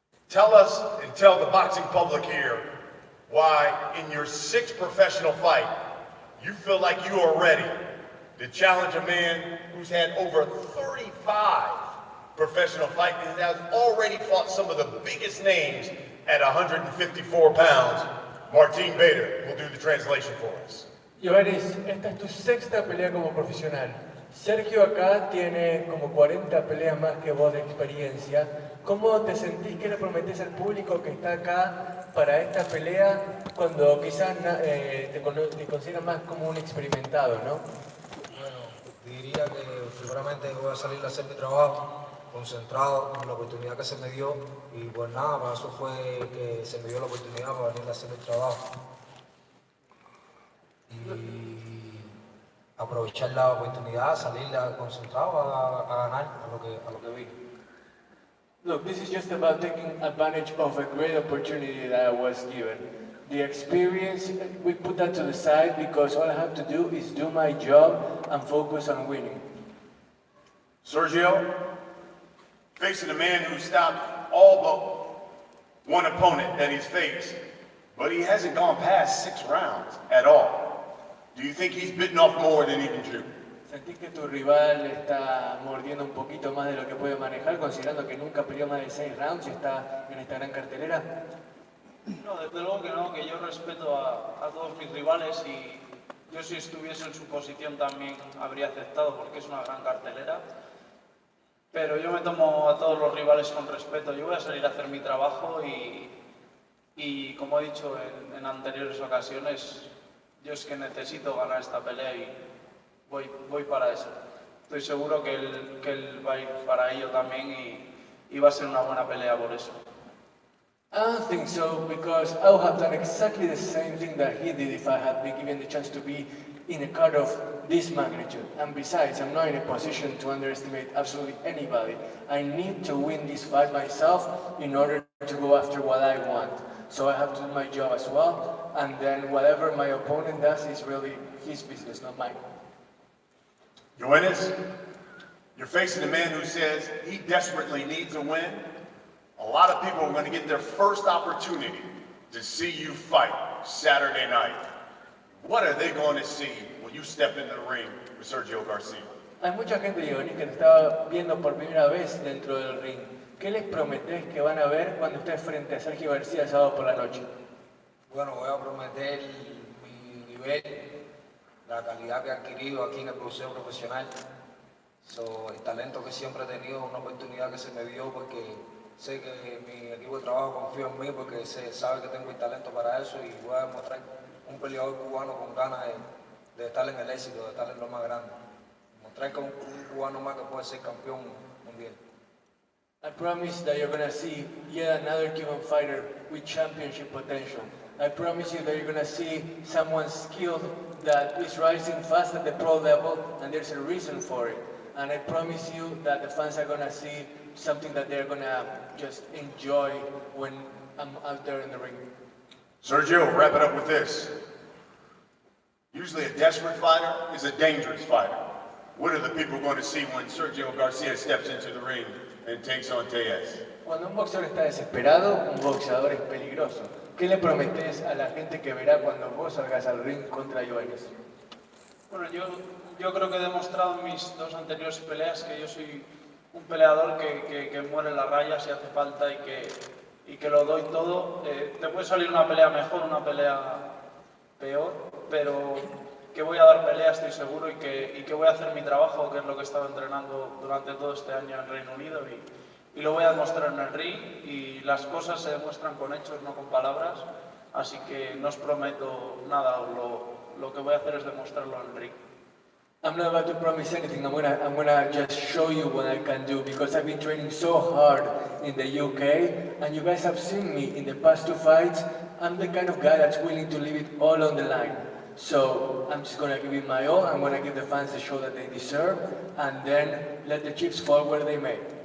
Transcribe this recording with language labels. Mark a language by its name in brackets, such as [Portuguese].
[English] Tell us and tell the boxing public here why in your 6th professional fight, you feel like you are ready to challenge a man who's had over 35 professional fights and has already fought some of the biggest names at 154 pounds. Martin Bader will do the translation for us. [Spanish] Yoenis, esta es tu 6ª pelea como profesional. Sergio acá tiene como 40 peleas más que vos de experiencia. ¿Cómo te sentís que le prometés al público que está acá para esta pelea cuando quizás te consideran más como un experimentado, ¿no? Bueno, diría que seguramente voy a salir a hacer mi trabajo, concentrado en la oportunidad que se me dio y pues nada, para eso fue que se me dio la oportunidad para venir a hacer el trabajo y aprovechar la oportunidad, salir concentrado a ganar a lo que vi. [English] Look, this is just about taking advantage of a great opportunity that I was given. The experience, we put that to the side because all I have to do is do my job and focus on winning. Sergio, facing a man who stopped all but one opponent that he's faced, but he hasn't gone past 6 rounds at all. Do you think he's bitten off more than he can chew? [Spanish] ¿Sentís que tu rival está mordiendo un poquito más de lo que puede manejar, considerando que nunca peleó más de 6 rounds y está en esta gran cartelera? No, desde luego que no, que yo respeto a todos mis rivales y yo si estuviese en su posición también habría aceptado porque es una gran cartelera. Pero yo me tomo a todos los rivales con respeto. Yo voy a salir a hacer mi trabajo y como he dicho en anteriores ocasiones, yo es que necesito ganar esta pelea y voy para eso. Estoy seguro que él va a ir para ello también y va a ser una buena pelea por eso. [English] I don't think so, because I would have done exactly the same thing that he did if I had been given the chance to be in a card of this magnitude. And besides, I'm not in a position to underestimate absolutely anybody. I need to win this fight myself in order to go after what I want. So I have to do my job as well, and then whatever my opponent does is really his business, not mine. Yoenis, you're facing a man who says he desperately needs a win. A lot of people are going to get their first opportunity to see you fight Saturday night. What are they going to see when you step into the ring with Sergio Garcia? [Spanish] Hay mucha gente, Yoenis, que te está viendo por primera vez dentro del ring. ¿Qué les prometés que van a ver cuando estés frente a Sergio García el sábado por la noche? Bueno, voy a prometer mi nivel, la calidad que he adquirido aquí en el boxeo profesional, el talento que siempre he tenido, una oportunidad que se me dio porque sé que mi equipo de trabajo confía en mí porque sabe que tengo el talento para eso y voy a demostrar un peleador cubano con ganas de estar en el éxito, de estar en lo más grande. Mostrar que un cubano más que puede ser campeón mundial. [English] I promise that you're going to see yet another Cuban fighter with championship potential. I promise you that you're going to see someone skilled that is rising fast at the pro level, and there's a reason for it. And I promise you that the fans are going to see something that they're going to just enjoy when I'm out there in the ring. Sergio, wrap it up with this. Usually a desperate fighter is a dangerous fighter. What are the people going to see when Sergio Garcia steps into the ring and takes on Tejas? [Spanish] Cuando un boxeador está desesperado, un boxeador es peligroso. ¿Qué le prometés a la gente que verá cuando vos salgas al ring contra Yoenis? Bueno, yo yo creo que he demostrado en mis dos anteriores peleas que yo soy un peleador que muere en la raya si hace falta y que lo doy todo. Te puede salir una pelea mejor, una pelea peor, pero que voy a dar pelea, estoy seguro, y que voy a hacer mi trabajo, que es lo que he estado entrenando durante todo este año en Reino Unido, y lo voy a demostrar en el ring, y las cosas se demuestran con hechos, no con palabras, así que no os prometo nada, lo que voy a hacer es demostrarlo en el ring. [English] I'm not about to promise anything. I'm gonna just show you what I can do because I've been training so hard in the UK, and you guys have seen me in the past 2 fights. I'm the kind of guy that's willing to leave it all on the line. So I'm just gonna give it my all. I'm gonna give the fans the show that they deserve, and then let the chips fall where they may.